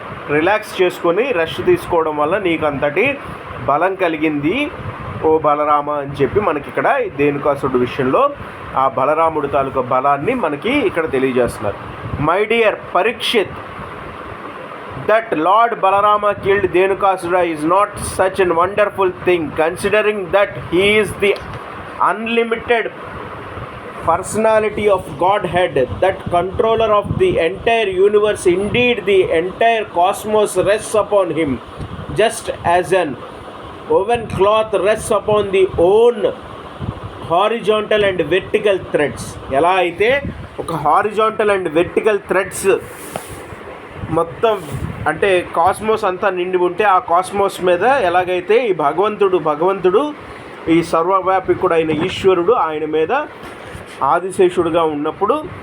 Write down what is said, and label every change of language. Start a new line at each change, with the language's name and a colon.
Telugu: Relax చేసుకొని rest తీసుకోవడం వల్ల నీకు అంతటి బలం కలిగింది ఓ బలరామ అని చెప్పి మనకి ఇక్కడ ధేనుకాసురుడు విషయంలో ఆ బలరాముడు తాలూకా బలాన్ని మనకి ఇక్కడ తెలియజేస్తున్నారు.
English: My dear Parikshit, that Lord Balarama killed Dhenukasura is not such a wonderful thing, considering that he is the unlimited personality of Godhead, that controller of the entire universe. Indeed, the entire cosmos rests upon him, just as an woven cloth rests upon the own horizontal and vertical threads.
Telugu: ఎలా అయితే ఒక
English: horizontal and vertical threads
Telugu: మొత్తం అంటే cosmos అంతా నిండి ఉంటే ఆ cosmos మీద ఎలాగైతే ఈ భగవంతుడు ఈ సర్వవ్యాపికుడు అయిన ఈశ్వరుడు ఆయన మీద ఆదిశేషుడుగా ఉన్నప్పుడు